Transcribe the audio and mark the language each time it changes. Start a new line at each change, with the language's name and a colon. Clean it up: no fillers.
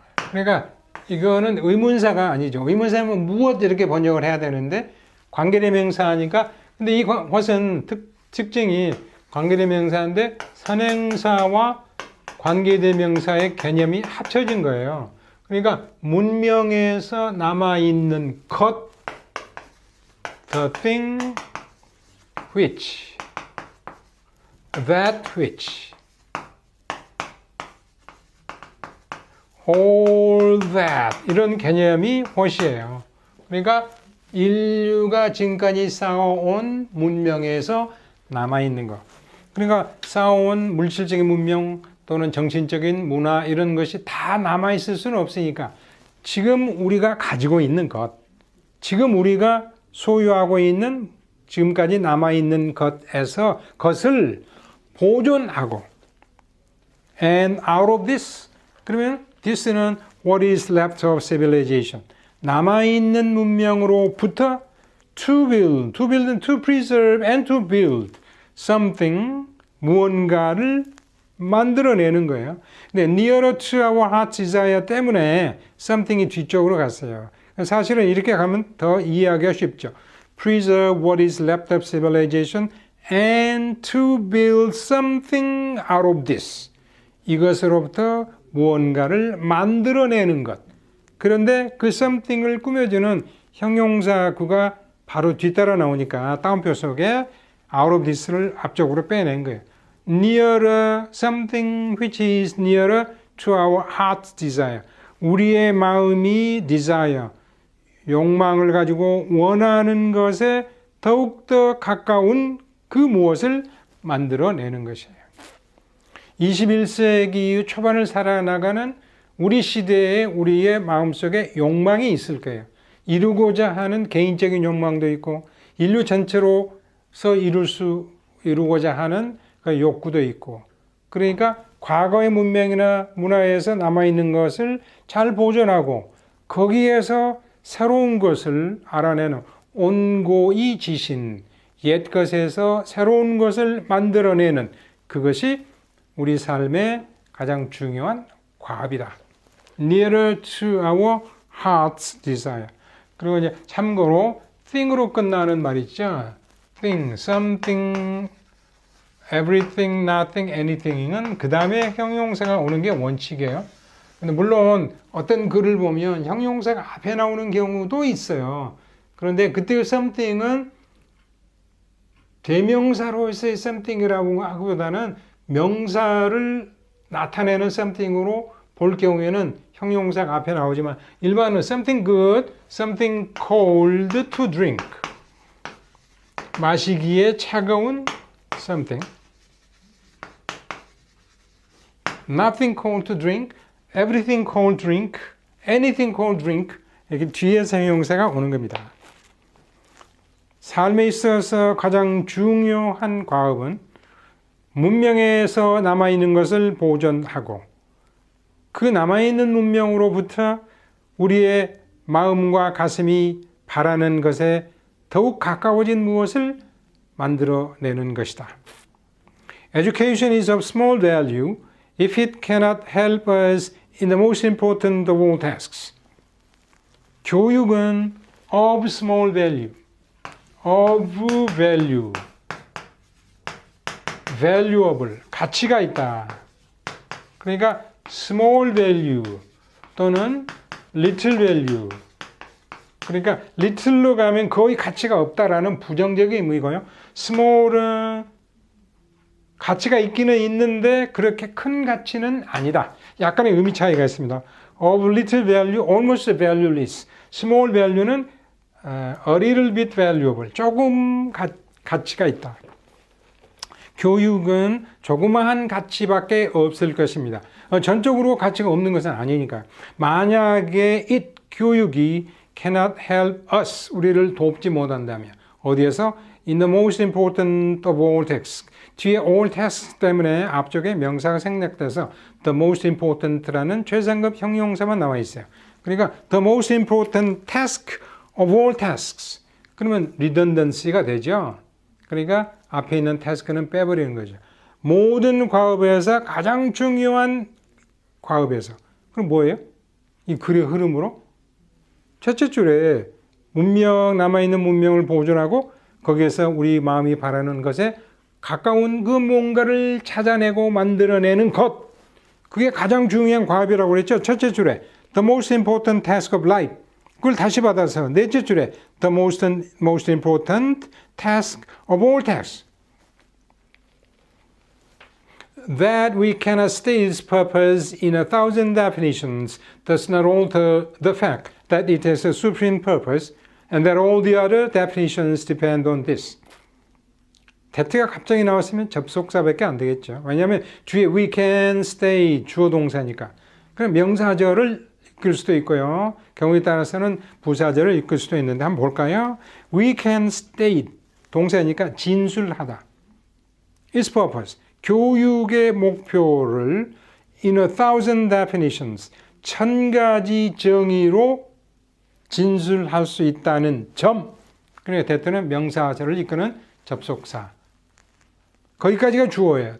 Korean: 그러니까 이거는 의문사가 아니죠. 의문사면 무엇 이렇게 번역을 해야 되는데 관계대명사니까 근데 이 것은 특징이 관계대명사인데 선행사와 관계대명사의 개념이 합쳐진 거예요. 그러니까 문명에서 남아있는 것,
English: the thing which, that which, all that
Korean: 이런 개념이 what이에요. 그러니까 인류가 지금까지 쌓아온 문명에서 남아있는 것. 그러니까 쌓아온 물질적인 문명 또는 정신적인 문화 이런 것이 다 남아있을 수는 없으니까 지금 우리가 가지고 있는 것, 지금 우리가 소유하고 있는 지금까지 남아있는 것에서 것을 보존하고
English: and out of this
Korean: 그러면
English: this는 what is left of civilization
Korean: 남아있는 문명으로부터
English: to build, to preserve and to build something
Korean: 무언가를 만들어내는 거예요. 근데
English: nearer to our heart desire
Korean: 때문에 something이 뒤쪽으로 갔어요. 사실은 이렇게 가면 더 이해하기가 쉽죠.
English: Preserve what is left of civilization and to build something out of this.
Korean: 이것으로부터 무언가를 만들어내는 것. 그런데 그 something을 꾸며주는 형용사구가 바로 뒤따라 나오니까 다운표 속에
English: out of this
Korean: 를 앞쪽으로 빼낸 거예요.
English: Nearer, something which is nearer to our heart's desire.
Korean: 우리의 마음이 desire, 욕망을 가지고 원하는 것에 더욱더 가까운 그 무엇을 만들어내는 것이에요. 21세기 초반을 살아나가는 우리 시대에 우리의 마음속에 욕망이 있을 거예요. 이루고자 하는 개인적인 욕망도 있고 인류 전체로서 이루고자 하는 그 욕구도 있고 그러니까 과거의 문명이나 문화에서 남아있는 것을 잘 보존하고 거기에서 새로운 것을 알아내는 온고이 지신 옛 것에서 새로운 것을 만들어내는 그것이 우리 삶의 가장 중요한 과업이다.
English: Nearer to our heart's desire.
Korean: 그리고 이제 참고로 thing으로 끝나는 말 있죠.
English: thing, something, everything, nothing, anything
Korean: 은 그 다음에 형용사가 오는 게 원칙이에요. 근데 물론 어떤 글을 보면 형용사가 앞에 나오는 경우도 있어요. 그런데 그때 something은 대명사로서의 something이라고 하기보다는 명사를 나타내는 something으로 볼 경우에는 형용사가 앞에 나오지만 일반은
English: something good, something cold to drink.
Korean: 마시기에 차가운 something.
English: Nothing cold to drink, everything cold drink, anything cold drink.
Korean: 이렇게 뒤에서 형용사가 오는 겁니다. 삶에 있어서 가장 중요한 과업은 문명에서 남아있는 것을 보존하고 그 남아있는 문명으로부터 우리의 마음과 가슴이 바라는 것에 더욱 가까워진 무엇을 만들어내는 것이다.
English: Education is of small value if it cannot help us in the most important of all tasks.
Korean: 교육은
English: of small value, of value, valuable,
Korean: 가치가 있다. 그러니까
English: small value
Korean: 또는
English: little value.
Korean: 그러니까 little로 가면 거의 가치가 없다라는 부정적인 의미고요. small은 가치가 있기는 있는데 그렇게 큰 가치는 아니다. 약간의 의미 차이가 있습니다.
English: of little value, almost valueless. small value는 a little bit valuable.
Korean: 조금 가치가 있다. 교육은 조그마한 가치밖에 없을 것입니다. 전적으로 가치가 없는 것은 아니니까. 만약에 교육이
English: cannot help us,
Korean: 우리를 돕지 못한다면 어디에서?
English: In the most important of all tasks.
Korean: 뒤에
English: all tasks
Korean: 때문에 앞쪽에 명사가 생략돼서
English: the most important
Korean: 라는 최상급 형용사만 나와 있어요. 그러니까
English: the most important task of all tasks.
Korean: 그러면 redundancy가 되죠. 그러니까 앞에 있는 task는 빼버리는 거죠. 모든 과업에서 가장 중요한 과업에서. 그럼 뭐예요? 이 글의 흐름으로 첫째 줄에 문명, 남아있는 문명을 보존하고 거기에서 우리 마음이 바라는 것에 가까운 그 뭔가를 찾아내고 만들어내는 것. 그게 가장 중요한 과업이라고 그랬죠. 첫째 줄에
English: the most important task of life.
Korean: 그걸 다시 받아서 넷째 줄에
English: the most important task of all tasks. That we cannot state its purpose in 1,000 definitions does not alter the fact that it has a supreme purpose and that all the other definitions depend on this.
Korean: that가 갑자기 나왔으면 접속사밖에 안 되겠죠. 왜냐하면 뒤에
English: we can stay
Korean: 주어 동사니까. 그럼 명사절을 이끌 수도 있고요. 경우에 따라서는 부사절을 이끌 수도 있는데 한번 볼까요?
English: We can state
Korean: 동사니까 진술하다.
English: Its purpose.
Korean: 교육의 목표를
English: in 1,000 definitions
Korean: 1,000가지 정의로 진술할 수 있다는 점. 그러니까 that는 명사절을 이끄는 접속사. 거기까지가 주어예요.